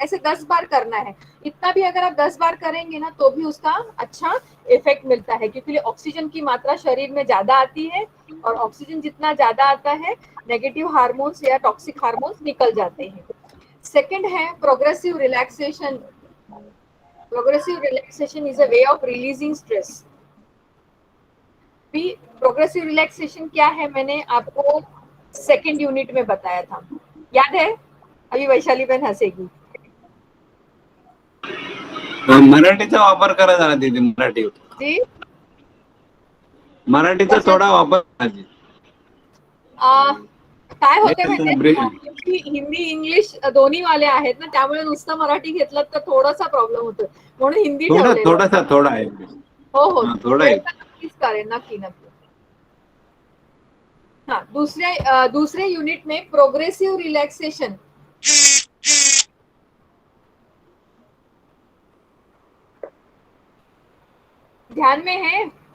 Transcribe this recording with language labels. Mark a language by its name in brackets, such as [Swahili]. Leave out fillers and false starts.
[Hindi] ऐसे 10 बार करना है। इतना भी अगर आप 10 बार करेंगे ना तो भी उसका अच्छा इफेक्ट मिलता है, क्योंकि ऑक्सीजन की मात्रा शरीर में ज्यादा आती है और ऑक्सीजन जितना ज्यादा आता है नेगेटिव हार्मोन्स या टॉक्सिक हार्मोन्स निकल जाते हैं। सेकंड है progressive relaxation. [English] Progressive relaxation is a way of releasing stress. [Hindi] भी प्रोग्रेसिव रिलैक्सेशन क्या है मैंने आपको सेकंड यूनिट में बताया था, याद है? अभी वैशाली बहन हंसेगी। [Marathi] मराठीचा वापर करा जरा दीदी, मराठी जी मराठीचा थोडा वापर करा दीदी. काय होते माहिती, हिंदी इंग्लिश दोन्ही वाले आहेत ना, त्यामुळे नुसतं मराठी घेतलं तर थोडासा प्रॉब्लेम होतो, म्हणून हिंदी ठेवलेलं. थोडा आहे. हो हो थोडा आहे. नक्कीच करेन, नक्की नक्की. [Hindi] हाँ, दूसरे यूनिट में प्रोग्रेसिव रिलैक्सेशन। ध्यान में है?